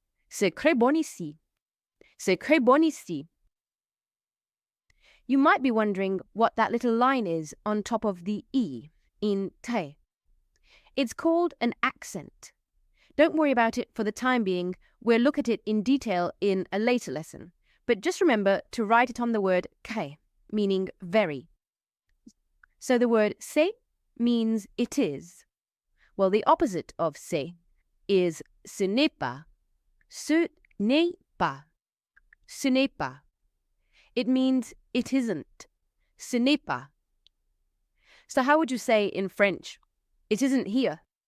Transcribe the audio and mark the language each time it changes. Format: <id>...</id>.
<fr>C'est très bon ici.</fr> <en>C'est très bon ici. You might be wondering what that little line is on top of the E in très. It's called an accent. Don't worry about it for the time being. We'll look at it in detail in a later lesson. But just remember to write it on the word très, meaning very. So the word c'est means it is. Well, the opposite of c'est is</en> <fr>ce n'est pas. Ce n'est pas. Ce n'est pas.</fr> <en>It means it isn't.</en> <fr>Ce n'est pas.</fr> <en>So how would you say in French, it isn't here?</en>